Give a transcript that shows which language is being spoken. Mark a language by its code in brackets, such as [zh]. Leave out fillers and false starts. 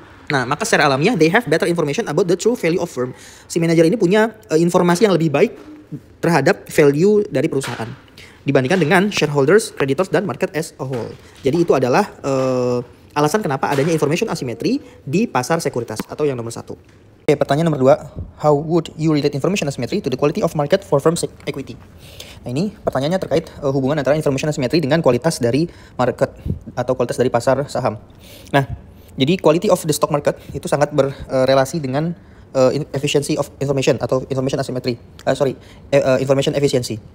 [id] Nah, maka secara alamiah [en] they have better information about the true value of firm. [id] Si manajer ini punya informasi yang lebih baik terhadap value dari perusahaan dibandingkan dengan shareholders, creditors, dan [en] market as a whole. [id] Jadi itu adalah alasan kenapa adanya information asymmetry di pasar sekuritas atau yang nomor 1. Oke, pertanyaan nomor 2. [en] How would you relate information asymmetry to the quality of market for firm equity? [id] Nah, ini pertanyaannya terkait hubungan antara information asymmetry dengan kualitas dari market atau kualitas dari pasar saham. Nah, jadi quality of the stock market itu sangat berrelasi dengan efficiency of information atau information asymmetry. Information efficiency.